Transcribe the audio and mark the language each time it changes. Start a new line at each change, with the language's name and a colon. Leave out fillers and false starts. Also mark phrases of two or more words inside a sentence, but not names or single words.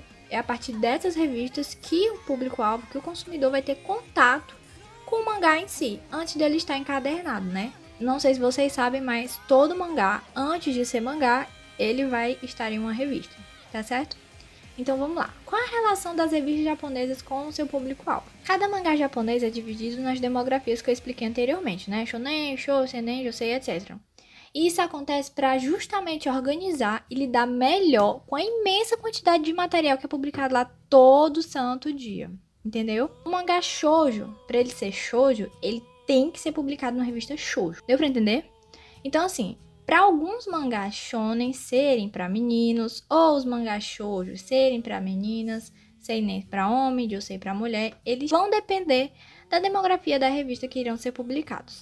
Portuguese: É a partir dessas revistas que o público-alvo, que o consumidor vai ter contato com o mangá em si, antes dele estar encadernado, né? Não sei se vocês sabem, mas todo mangá, antes de ser mangá, ele vai estar em uma revista, tá certo? Então vamos lá. Qual a relação das revistas japonesas com o seu público-alvo? Cada mangá japonês é dividido nas demografias que eu expliquei anteriormente, né? Shonen, shou, seinen, josei, etc. E isso acontece para justamente organizar e lidar melhor com a imensa quantidade de material que é publicado lá todo santo dia, entendeu? O mangá shoujo, para ele ser shoujo, ele tem que ser publicado numa revista shoujo. Deu para entender? Então assim, para alguns mangás shonen serem para meninos, ou os mangás shoujo serem para meninas, seinen para homem, josei para mulher, eles vão depender da demografia da revista que irão ser publicados.